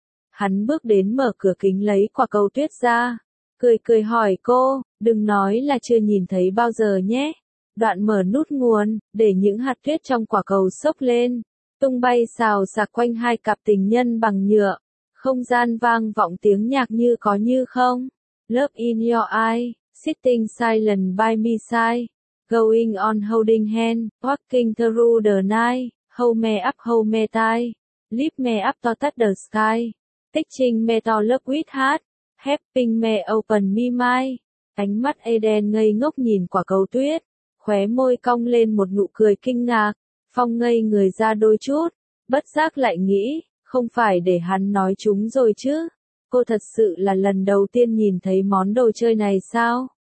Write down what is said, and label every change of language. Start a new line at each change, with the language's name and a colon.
Vietnamese: Hắn bước đến mở cửa kính lấy quả cầu tuyết ra. Cười cười hỏi cô, đừng nói là chưa nhìn thấy bao giờ nhé. Đoạn mở nút nguồn, để những hạt tuyết trong quả cầu xốc lên. Tung bay xào xạc quanh hai cặp tình nhân bằng nhựa, không gian vang vọng tiếng nhạc như có như không.
English: Love in your eyes, sitting silent by my side, going on holding hand, walking through the night, hold me tight, lift me up to touch the sky, teaching me to love with heart, helping me open my mind.
Vietnamese: Ánh mắt Eden ngây ngốc nhìn quả cầu tuyết, khóe môi cong lên một nụ cười kinh ngạc. Phong ngây người ra đôi chút, bất giác lại nghĩ, không phải để hắn nói chúng rồi chứ? Cô thật sự là lần đầu tiên nhìn thấy món đồ chơi này sao?